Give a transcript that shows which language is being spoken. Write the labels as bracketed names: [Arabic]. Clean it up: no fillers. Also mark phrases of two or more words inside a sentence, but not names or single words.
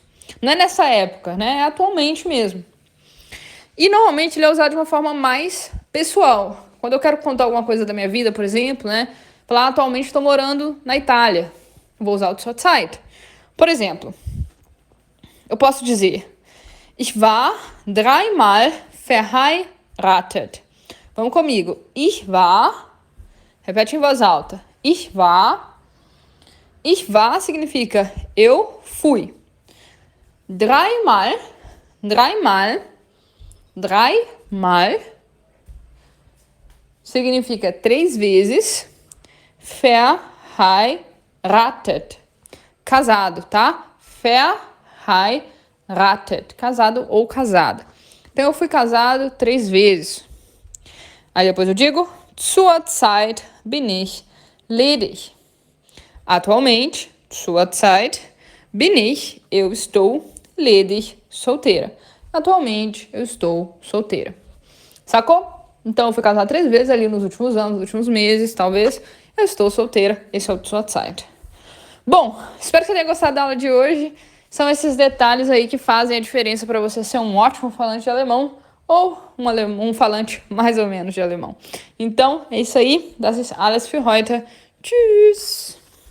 [Portuguese] Não é nessa época, né? É atualmente mesmo. E normalmente ele é usado de uma forma mais pessoal. Quando eu quero contar alguma coisa da minha vida, por exemplo, né? Falar, atualmente estou morando na Itália. Vou usar o [German] zur Zeit. [Portuguese] Por exemplo, eu posso dizer: [German] Ich war 3-mal verheiratet. [Portuguese] Vamos comigo. [German] Ich war, [Portuguese] repete em voz alta. [German] Ich war [Portuguese] significa eu fui. Dreimal significa 3 vezes. Verheiratet. Casado, tá? Verheiratet. Casado ou casada. Então, eu fui casado 3 vezes. Aí depois eu digo: [German] Zur Zeit bin ich ledig. Atualmente, zur Zeit bin ich, [Portuguese] eu estou ledig, solteira. Atualmente, eu estou solteira. Sacou? Então, eu fui casada 3 vezes ali nos últimos anos, nos últimos meses, talvez. Eu estou solteira. Esse é o [German] zur Zeit. [Portuguese] Bom, espero que você tenha gostado da aula de hoje. São esses detalhes aí que fazem a diferença para você ser um ótimo falante de alemão ou um falante mais ou menos de alemão. Então, é isso aí. [German] Das ist alles für heute. Tschüss!